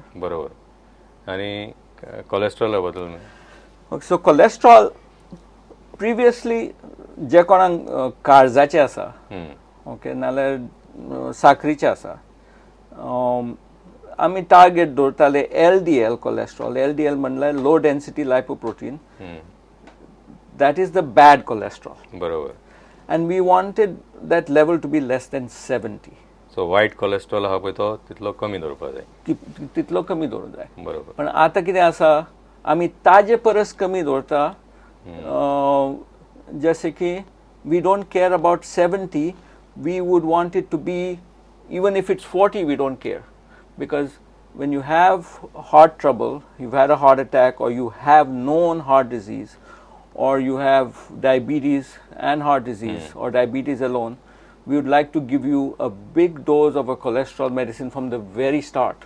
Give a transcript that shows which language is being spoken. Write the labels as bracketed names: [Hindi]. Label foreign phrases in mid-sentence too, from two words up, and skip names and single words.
[Konkani] बरोबर. आनी कोलेस्ट्रॉला बद्दल सो कोलेस्ट्रॉल प्रिवियसली जे कोणाक काळजाचे आसा ओके नाल्यार साखरीचे आसा आमी टार्गेट दवरताले [English] LDL cholesterol. LDL म्हणल्यार low density lipoprotein. That is the bad cholesterol. [Konkani] बरोबर. [English] And we wanted that level to be less than 70. [Konkani] सो वायट कोलेस्ट्रॉल आहा पळय तो तितलो कमी दवरपाक जाय. तितलो कमी दवरूंक जाय. बरोबर. पण आतां कितें आसा आमी ताजे परस कमी दवरता. जशें की [English] we don't care about 70, we would want it to be, even if it's 40, we don't care. Because when you have heart trouble, you've had a heart attack, or you have known heart disease, or you have diabetes and heart disease, or diabetes alone, we would like to give you a big dose of a cholesterol medicine from the very start.